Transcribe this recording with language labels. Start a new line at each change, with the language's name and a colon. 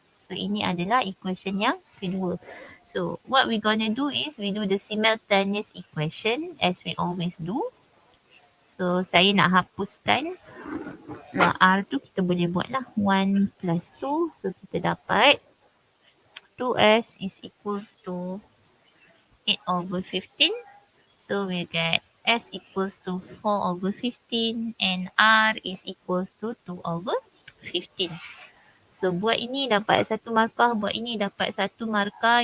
Malay: So ini adalah equation yang kedua.
English: So what we gonna do is we do the simultaneous equation as we always do.
Malay: So saya nak hapuskan r tu, kita boleh buat lah 1 plus 2.
English: So
Malay: kita dapat
English: 2s is equals to 8 over 15. So we get s equals to 4 over 15 and r is equals to 2 over 15.
Malay: So buat ini dapat 1 markah, buat ini dapat 1 markah.